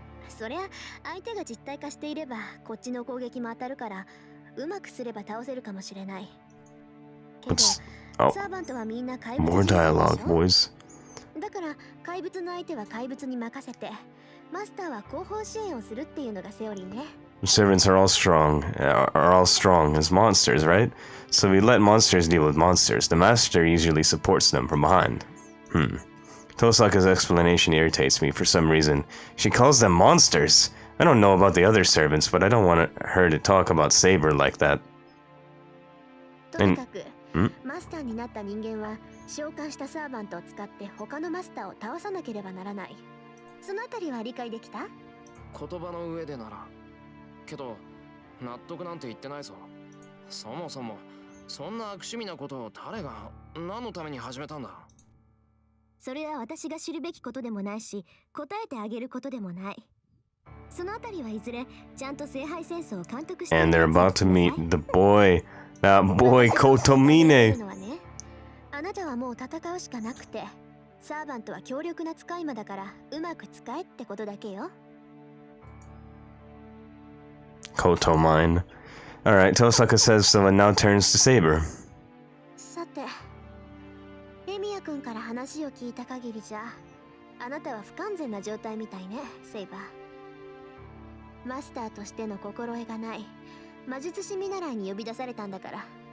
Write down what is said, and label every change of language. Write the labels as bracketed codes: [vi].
[ja] そりゃ相手が実体化していればこっちの攻撃も当たるから、うまくすれば倒せるかもしれない。けど、サーバントはみんな怪物。 [en] More dialogue, boys. [ja] だから怪物の相手は怪物に任せて、マスターは後方支援をするっていうのがセオリーね。 [en] Servants are all strong as monsters, right? So we let monsters deal with monsters. The master usually supports them from behind. Tosaka's explanation irritates me for some reason. She calls them monsters. I don't know about the other servants, but I don't want her to talk about Saber like that. [ja] とにかく、マスターになった人間は召喚したサーバントを使って他のマスターを倒さなければならない。そのあたりは理解できた？言葉の上でなら。けど納得なんて言ってないぞ。そもそもそんな悪趣味なことを誰が何のために始めたんだ？それは私が知るべきことでもないし、答えてあげることでもない。そのあたりはいずれちゃんと聖杯戦争を監督して。 [en] And they're about to meet the boy, that boy Kotomine. [ja] あなたはもう戦うしかなくて、サーバントは強力な使い魔だからうまく使えってことだけよ。 [en] Kotomine. Alright, Tosaka says so and now turns to Saber. [ja] さて、エミヤ君から話を聞いた限りじゃ、あなたは不完全な状態みたいね、セイバー。マスターとしての心得がない魔術師見習いに呼び出されたんだから。